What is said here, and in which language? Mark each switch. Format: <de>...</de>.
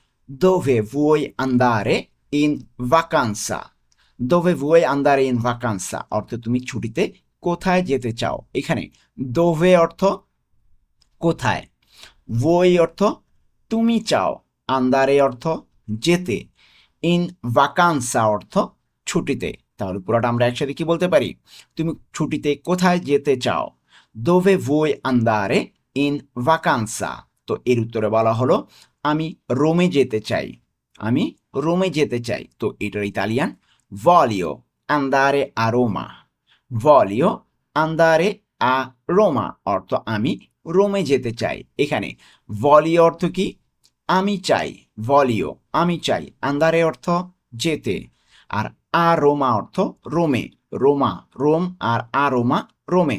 <it>দোভে vuoi andare in vacanza। দোভে vuoi andare in vacanza</it> <bn>অর্থ তুমি ছুটিতে কোথায় যেতে চাও। এখানে দোভে অর্থ কোথায়, vuoi অর্থ তুমি চাও, আন্দারে অর্থ যেতে, ইন vacanza অর্থ ছুটিতে। তাহলে পুরোটা আমরা একসাথে কি বলতে পারি? তুমি ছুটিতে কোথায় যেতে চাও?</bn> <it>দোভে vuoi andare in vacanza।</it> <bn>তো এর উত্তরে বলা হলো আমি রোমে যেতে চাই। আমি রোমে যেতে চাই। তো এটার Italian</bn> <it>voglio andare a Roma। voglio andare a Roma</it> <bn>অর্থ আমি রোমে যেতে চাই। এখানে voglio অর্থ কি? আমি চাই। ভলিও আমি চাই, আন্দারে অর্থ যেতে, আর আরোমা অর্থ রোমে, রোমা রোম আর আরোমা রোমে।</bn>